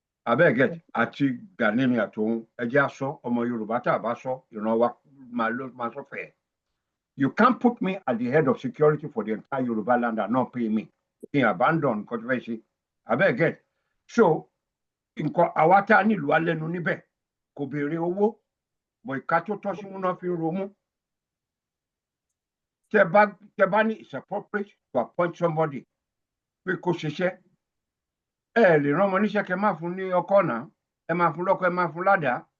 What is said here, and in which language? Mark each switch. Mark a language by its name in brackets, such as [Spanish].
[Yoruba] Abẹ́gẹ̀ àti Gani ni àtòun ẹ jẹ́ aṣọ ọmọ Yorùbá tá a bá sọ ìran wa máa sọ fẹ́. [English] You can't put me at the head of security for the entire Yoruba land and not pay me. In abandon controversy. [Yoruba] Abẹ́gẹ̀. So, nǹkan àwa tá a nílùú alẹ́nu níbẹ̀ kò béèrè owó bọ̀ ìka tó tọ́ sí múná fi ń romú. Tẹ bá ní [English] it's appropriate to appoint somebody [Yoruba] pé kó ṣiṣẹ́. Ẹ lè rán ọmọ níṣẹ́ kẹ máa fún ní ọkọ náà, ẹ máa fún lọ́kọ, ẹ máa fún ládàá.